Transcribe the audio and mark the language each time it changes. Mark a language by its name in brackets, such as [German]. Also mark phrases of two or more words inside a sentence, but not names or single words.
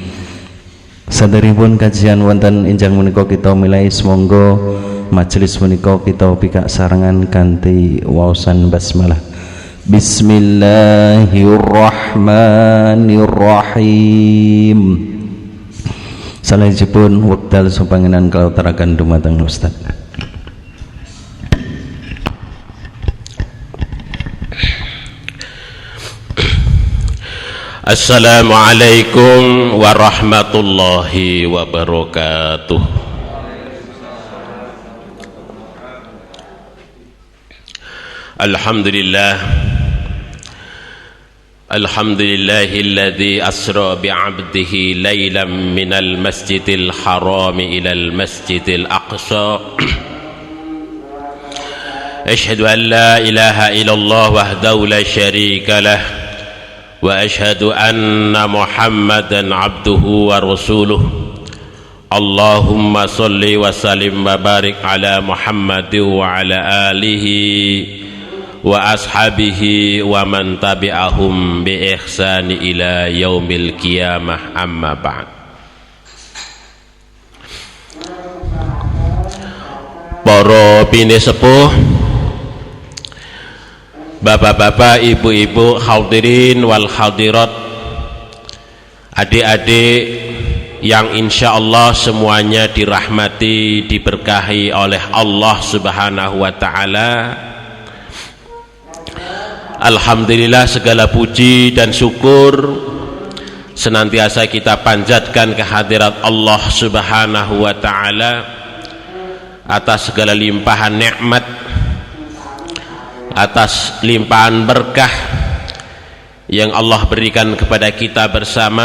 [Javanese] Saderipun kajian wonten injang menika kita milai semonggo majelis menika kita pikak sarengan kanthi waosan basmalah. [Arabic] بسم الله الرحمن الرحيم. [Javanese] Salajengipun wekdal supangenan kalutaraken dumateng Ustaz. [Arabic] السلام عليكم ورحمة الله وبركاته. الحمد لله، الحمد لله الذي أسرى بعبده ليلا من المسجد الحرام إلى المسجد الأقصى. أشهد أن لا إله إلا الله وحده لا شريك له وأشهد أن محمدا عبده ورسوله. اللهم صل وسلم وبارك على محمد وعلى آله وأصحابه ومن تبعهم بإحسان إلى يوم القيامة، أما بعد. [Indonesian] Para pinisepuh, bapak-bapak, ibu-ibu, [Arabic] الحاضرين والحاضرات, [Indonesian] adik-adik yang [Arabic] إن شاء الله [Indonesian] semuanya dirahmati, diberkahi oleh Allah [Arabic] سبحانه وتعالى. [Indonesian] Alhamdulillah, segala puji dan syukur senantiasa kita panjatkan kehadirat Allah [Arabic] سبحانه وتعالى [Indonesian] atas segala limpahan nikmat, atas limpahan berkah yang Allah berikan kepada kita bersama.